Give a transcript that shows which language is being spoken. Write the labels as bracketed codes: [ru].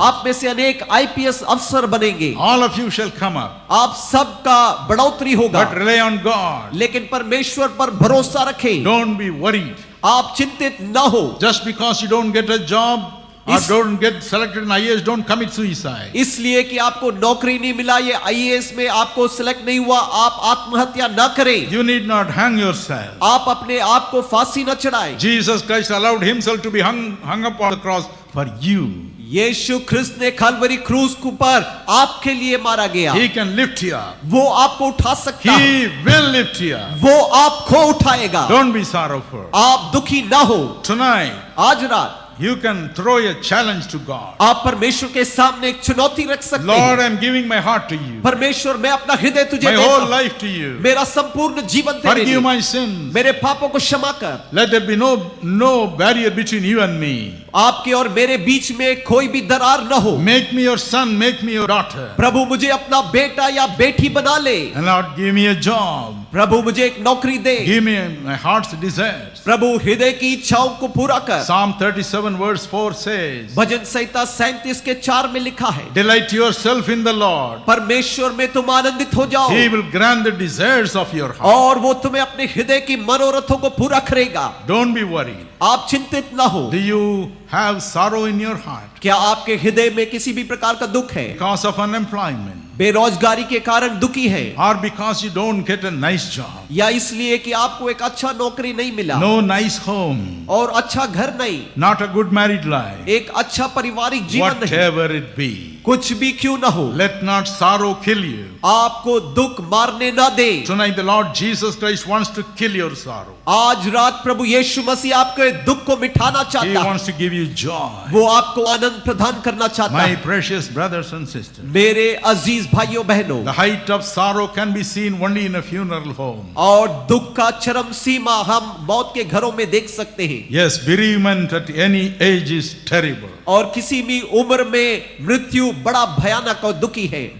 [hi] आप में से अनेक IPS अफसर बनेंगे। [en] All of you shall come up. [hi] आप सबका बढ़ोतरी होगा। [en] But rely on God. [hi] लेकिन परमेश्वर पर भरोसा रखें। [en] Don't be worried. [hi] आप चिंतित न हो। [en] Just because you don't get a job or [hi] इस- [en] don't get selected in IAS, don't commit suicide. [hi] इसलिए कि आपको नौकरी नहीं मिला, ये IAS में आपको सिलेक्ट नहीं हुआ, आप आत्महत्या न करें। [en] You need not hang yourself. [hi] आप अपने आप को फांसी न चढ़ाएं। [en] Jesus Christ allowed himself to be hung up on the cross for you. [hi] यीशु ख्रिस्त ने कलवरी क्रूस पर आपके लिए मारा गया। [en] He can lift you up. [hi] वो आपको उठा सकता है। [en] He will lift you up. [hi] वो आपको उठाएगा। [en] Don't be sorrowful. [hi] आप दुखी ना हो। [en] Tonight, [hi] आज रात [en] you can throw a challenge to God. [hi] आप परमेश्वर के सामने एक चुनौती रख सकते [en] Lord, [hi] हैं। [en] I'm giving my heart to you. [hi] परमेश्वर, मैं अपना हृदय तुझे [en] My [hi] देता [en] whole [hi] हूं। [en] life to you. [hi] मेरा संपूर्ण जीवन तेरे [en] Forgive [hi] लिए। [en] my sins. [hi] मेरे पापों को क्षमा कर। [en] Let there be no barrier between you and me. [hi] आपके और मेरे बीच में कोई भी दरार न हो। [en] Make me your son, make me your daughter. [hi] प्रभु मुझे अपना बेटा या बेटी बना ले। [en] And Lord, give me a job. [hi] प्रभु मुझे एक नौकरी दे। [en] Give me my heart's desires. [hi] प्रभु हृदय की इच्छाओं को पूरा कर। [en] Psalm 37 verse 4 says, [hi] भजन संहिता 37 के 4 में लिखा है, [en] delight yourself in the Lord. [hi] परमेश्वर में तुम आनंदित हो जाओ [en] He will grant the desires of your heart. [hi] और वो तुम्हें अपने हृदय की मनोरथों को पूरा करेगा। [en] Don't be worried. [hi] आप चिंतित ना हो। [en] Do you have sorrow in your heart [hi] क्या आपके हृदय में किसी भी प्रकार का दुख है? [en] because of unemployment? [hi] बेरोजगारी के कारण दुखी है, [en] Or because you don't get a nice job? [hi] या इसलिए कि आपको एक अच्छा नौकरी नहीं मिला [en] No nice home? [hi] और अच्छा घर नहीं, [en] Not a good married life? [hi] एक अच्छा पारिवारिक जीवन नहीं, [en] Whatever it be, [hi] कुछ भी क्यों ना हो, [en] let not sorrow kill you. [hi] आपको दुख मारने ना दे। [en] Tonight the Lord Jesus Christ wants to kill your sorrow. [hi] आज रात प्रभु यीशु मसीह आपके दुख को मिटाना [en] He [hi] चाहता है। [en] wants to give you joy. [hi] वो आपको आनंद प्रदान करना चाहता [en] My [hi] है। [en] precious brothers and sisters, [hi] मेरे अजीज भाइयों बहनों, [en] the height of sorrow can be seen only in a funeral home. [hi] और दुख का चरम सीमा हम मौत के घरों में देख सकते हैं। [en] Yes, bereavement at any age is terrible. [hi] और किसी भी उम्र में मृत्यु बड़ा भयानक और दुखी है।